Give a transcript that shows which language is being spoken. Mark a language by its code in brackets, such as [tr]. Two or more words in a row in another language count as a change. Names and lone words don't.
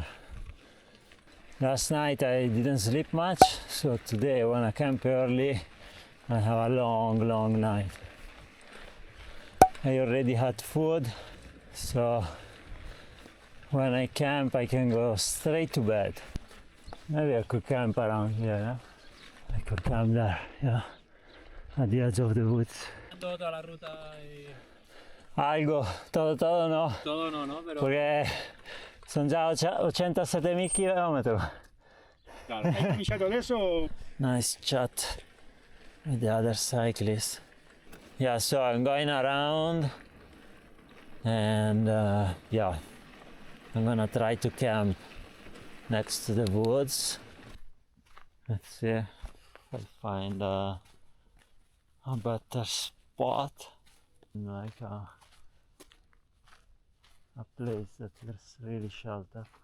[en] Last night I didn't sleep much, so today I wanna camp early and have a long night. I already had food, so when I camp I can go straight to bed. Maybe I could camp around here, yeah? I could camp there, yeah, at the edge of the woods. [es] Toda la ruta y... Algo, todo no, Todo no, pero... [it] perché sono già 87.000 chilometri. Claro, ¿has cominciato adesso? [en] Nice chat with the other cyclists. Yeah, so I'm going around and yeah, I'm gonna try to camp next to the woods. Let's see if I find a better spot, like a place that is really sheltered.